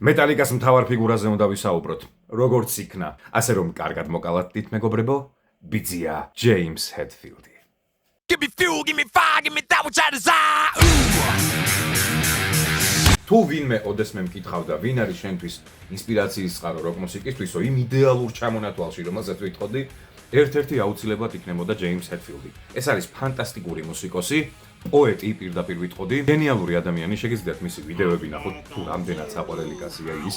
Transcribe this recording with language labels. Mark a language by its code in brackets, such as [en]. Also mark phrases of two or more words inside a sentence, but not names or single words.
[ka] მეტალიკას მთავარ ფიგურაზე უნდა ვისაუბროთ. როგორც იქნა, ასე რომ კარგად მოკალათდით მეგობრებო, ბიძია ჯეიმს ჰედფილდი. [en] Give me fuel, give me fire, give me that which I desire. [ka] თუ ვინმე ოდესმე მკითხავდა, ვინ არის შენთვის ინსპირაციის წყარო როკ მუსიკისთვისო, იმ ideალურ ჩამონათვალში, რომელსაც ვიტყოდი, ერთ-ერთი აუცილებლად იქნებოდა ჯეიმს ჰედფილდი. ეს არის ფანტასტიკური მუსიკოსი, პოეტი პირდაპირ ვიტყოდი, გენიალური ადამიანი, შეგიძლიათ მისი ვიდეოები ნახოთ, თუ რამდენად საყვარელი კაცია ის.